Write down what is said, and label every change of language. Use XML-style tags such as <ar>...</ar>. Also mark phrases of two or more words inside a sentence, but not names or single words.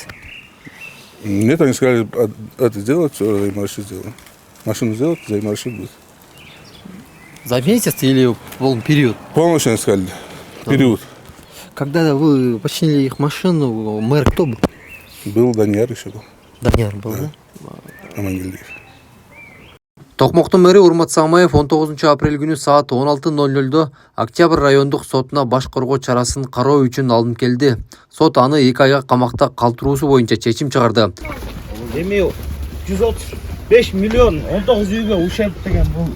<ru>Нет, они сказали, это сделать, все, взаиморасчет сделаем. Машину сделать, взаиморасчет будет. За месяц или полный период? Полностью они сказали, период. Когда вы починили их машину, мэр кто был? Был Данияр еще был, Данияр был, да? Амангелдиев.</ru> <ky>Токмоктун мэри Урмат Самаев 19 апрель күнү саат 16:00 Октябрь райондук сотуна баш коргоо чарасын кароо үчүн алынып келди. Сот аны 2 айга камакта калтыруусу боюнча чечим чыгарды. Эми 135 миллион 19 үйгө ушерп деген бул.</ky>